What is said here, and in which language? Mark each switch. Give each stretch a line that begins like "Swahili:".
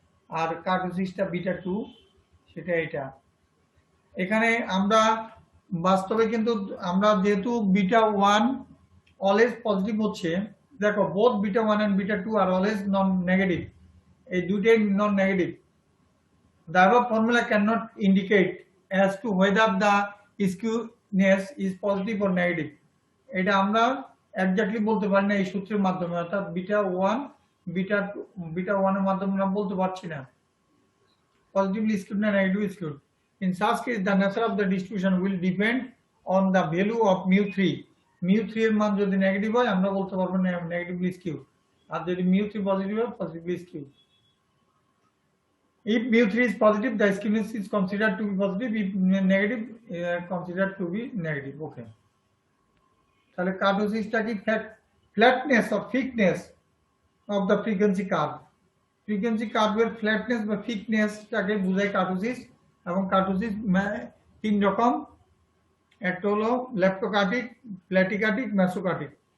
Bangla: আর কার্টোসিসটা beta 2, সেটা এটা। এখানে আমরা বাস্তবে কিন্তু আমরা যেহেতু বিটা 1 অলওয়েজ পজিটিভ হচ্ছে, দেখো both beta 1 and beta 2 are always non negative, এই দুটোই non negative.
English: The above formula cannot indicate as to whether the skewness is positive or negative.
Bangla: এটা আমরা এক্স্যাক্টলি বলতে পারি না এই সূত্রের মাধ্যমে, অর্থাৎ বিটা 1 বিটা 1 এর মাধ্যমে আমরা বলতে পারছি না
English: positively skewed
Bangla: না
English: negatively skewed. In such case, the nature of the distribution will depend on the value of mu3.
Bangla: mu3 এর মান যদি নেগেটিভ হয় আমরা বলতে পারবো না নেগেটিভলি skewed, আর যদি mu3 পজিটিভ হয় positively skewed.
English: If mu3 is positive, the skewness is considered to be positive. If negative, considered to be negative. Okay.
Bangla: তাহলে কার্টোসিসটা কি flatness or thickness of the frequency curve. Frequency কার্ভের flatness বা থিকনেসটাকে বোঝায় kurtosis. এবং kurtosis 3 রকম, একটা হলো লেপ্টোকার্টিক, প্ল্যাটিকার্টিক, mesokurtic.